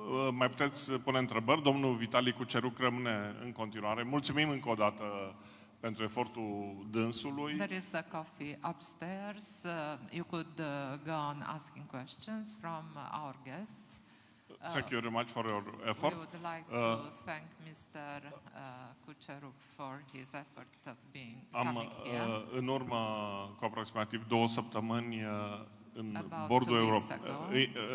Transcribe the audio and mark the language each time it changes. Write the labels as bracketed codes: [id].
[ro] Mai puteți pune întrebări. Domnul Vitali Cuceruc rămâne în continuare. Mulțumim încă o dată pentru efortul dânsului. [en] There is a coffee upstairs. You could go on asking questions from our guests. Thank you very much for your effort. We would like to thank Mr. Cuceruc for his effort of coming here. [ro] În urmă cu aproximativ 2 săptămâni în bordul Europei.